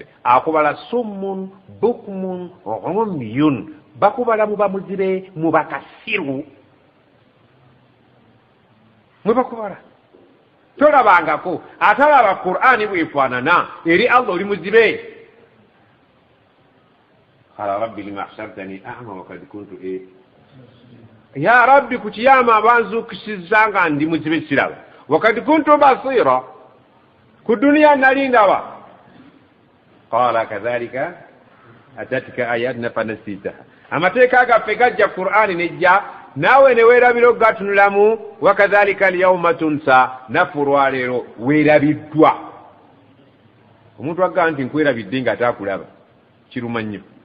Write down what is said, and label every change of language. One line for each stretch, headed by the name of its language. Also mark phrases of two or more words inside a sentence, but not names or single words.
Arabic: Akubala صم بكم عمي.
Ganda: Bakubala muba muzibe muba kasiru. Mwebakubala. Tolabangako atalaba Qur'ani bwefaanana eri Allah oli muzibe.
Arabic: قال رب لم حشرتني أعمى وقد كنت يا رب
Ganda: kukiyama abanzukisizza nga ndi muzibe siraba
Arabic: وقد كنت بصيرا
Ganda: ku dunya nali ndaba.
Arabic: قال كذلك أتتك آياتنا فنسيتها.
Ganda: Amateeka gaffe gajja Qur'ani nejja naawe ne weerabira okugatunulamu.
Arabic: وكذلك اليوم تنسى,
Ganda: naffe olwaleero weerabiddwa. Omuntu agamba nti nkwerabidde nga ataakulaba kiruma nnyo.